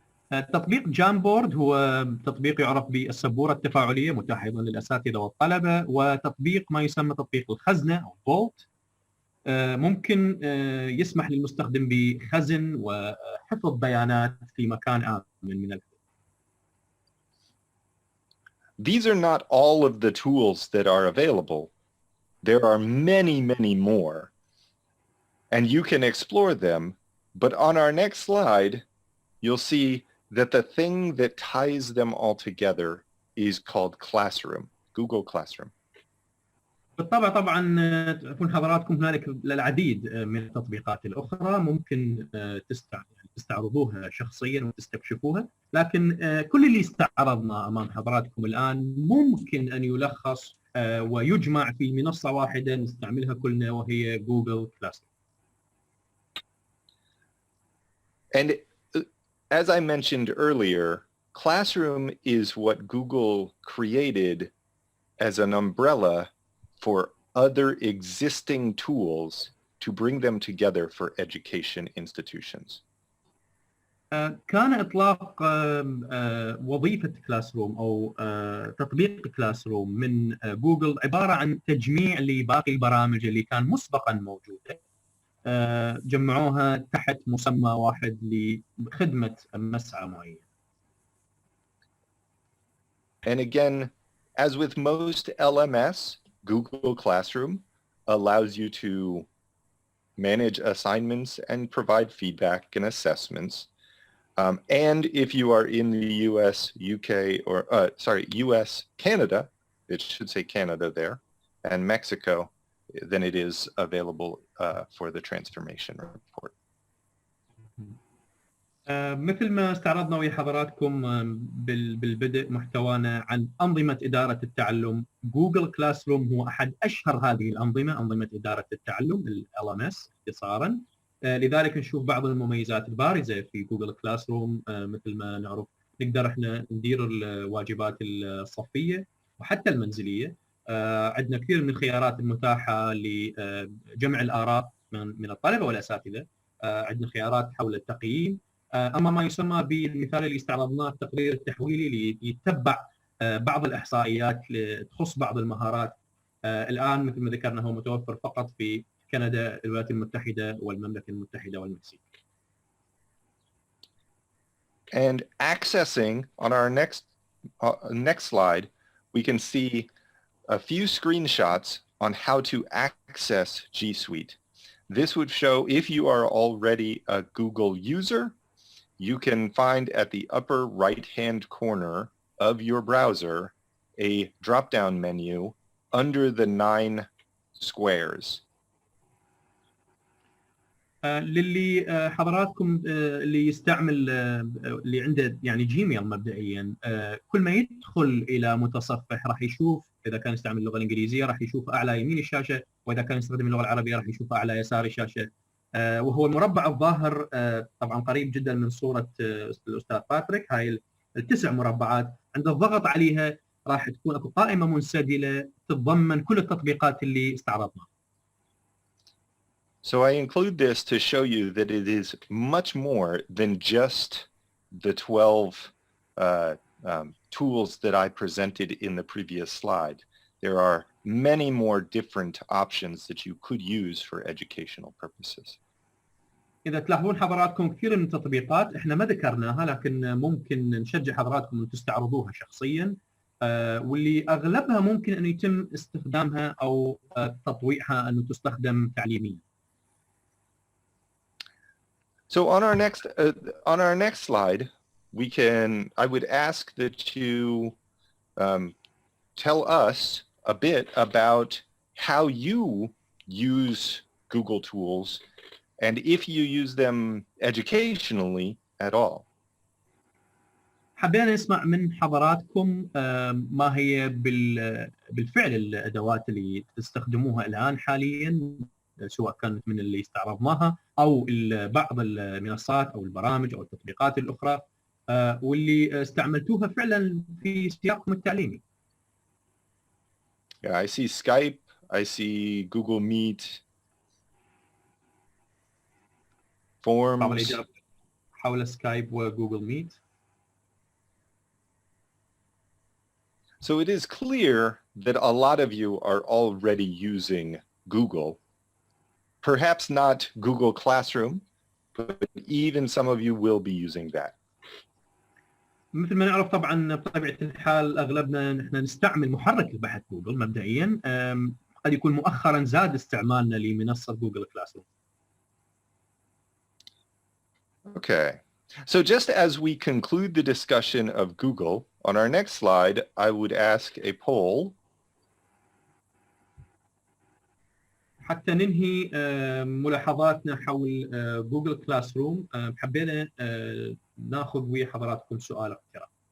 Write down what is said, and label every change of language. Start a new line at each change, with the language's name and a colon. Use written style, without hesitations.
Arabic: تطبيق جامبورد هو تطبيق يعرف بالسبوره التفاعليه، متاح ايضا للاساتذه والطلبه، وتطبيق ما يسمى تطبيق الخزنه او فولت ممكن يسمح للمستخدم بخزن وحفظ بيانات في مكان آمن من الحدث.
English: These are not all of the tools that are available. There are many, many more, and you can explore them. But on our next slide, you'll see that the thing that ties them all together is called Classroom, Google Classroom.
Arabic: بالطبع طبعا تكون حضراتكم هنالك العديد من التطبيقات الاخرى ممكن تستعرضوها شخصيا وتستكشفوها، لكن كل اللي استعرضنا امام حضراتكم الان ممكن ان يلخص ويجمع في منصه واحده نستعملها كلنا وهي جوجل كلاس.
English: And as I mentioned earlier, Classroom is what Google created as an umbrella for other existing tools to bring them together for education institutions.
Arabic: كان إطلاق وظيفة كلاس روم أو تطبيق كلاس روم من جوجل عبارة عن تجميع لباقي البرامج اللي كان مسبقا موجودة، جمعوها تحت مسمى واحد لخدمة مسعى معين.
English: And again, as with most LMS, Google Classroom allows you to manage assignments and provide feedback and assessments. And if you are in the US, UK, or US, Canada, it should say Canada there, and Mexico, then it is available for the transformation report.
Arabic: مثل ما استعرضنا ويا حضراتكم بالبدء محتوانا عن أنظمة إدارة التعلم، جوجل كلاس روم هو أحد أشهر هذه الأنظمة، أنظمة إدارة التعلم LMS اختصارا. لذلك نشوف بعض المميزات البارزة في جوجل كلاس روم. مثل ما نعرف نقدر احنا ندير الواجبات الصفية وحتى المنزلية. عندنا كثير من الخيارات المتاحة لجمع الآراء من الطلبة والأساتذة. عندنا خيارات حول التقييم. اما ما يسمى بالمثال اللي استعرضناه التقرير التحويلي اللي يتبع بعض الاحصائيات تخص بعض المهارات. الان مثل ما ذكرنا هو متوفر فقط في كندا، الولايات المتحده والمملكه المتحده والمكسيك.
English: And accessing on our next slide, we can see a few screenshots on how to access G Suite. This would show if you are already a Google user, you can find at the upper right-hand corner of your browser a drop-down menu under the 9 squares.
Arabic: للي حضراتكم اللي يستعمل اللي عنده يعني جيميل مبدئيا، كل ما يدخل الى متصفح راح يشوف اذا كان يستعمل اللغه الانجليزيه راح يشوف اعلى يمين الشاشه، واذا كان يستخدم اللغه العربيه راح يشوف اعلى يسار الشاشه. وهو المربع الظاهر طبعا قريب جدا من صوره الاستاذ باتريك. هاي التسع مربعات عند الضغط عليها راح تكون اكو قائمه منسدله تتضمن كل التطبيقات اللي استعرضناها.
English: So I include this to show you that it is much more than just the 12 tools that I presented in the previous slide. There are many more different options that you could use for educational purposes.
Arabic: إذا تلاحظون حضراتكم كثير من التطبيقات إحنا ما ذكرناها، لكن ممكن نشجع حضراتكم أن تستعرضوها شخصياً، واللي أغلبها ممكن أن يتم استخدامها أو تطويعها أنه تستخدم تعليمياً.
English: So on our next slide, I would ask that you tell us a bit about how you use Google tools and if you use them educationally at all.
Arabic: حبينا نسمع من حضراتكم ما هي بالفعل الأدوات اللي تستخدموها الآن حالياً، سواء كانت من اللي استعرضناها أو بعض المنصات أو البرامج أو التطبيقات الأخرى واللي استعملتوها فعلاً في سياقكم التعليمي.
English: Yeah, I see Skype, I see Google Meet, Forms.
Arabic: بعض الإجابات حول سكايب وجوجل ميت.
English: So it is clear that a lot of you are already using Google. Perhaps not Google Classroom, but even some of you will be using that.
Arabic: مثل ما نعرف طبعا بطبيعة الحال أغلبنا نحن نستعمل محرك البحث جوجل مبدئيا، قد يكون مؤخرا زاد استعمالنا لمنصة جوجل كلاسروم.
English: Okay, so just as we conclude the discussion of Google, on our next slide, I would ask a poll.
Arabic: حتى ننهي ملاحظاتنا حول جوجل كلاسروم، حبينا ناخذ ويا حضراتكم سؤال اقتراح.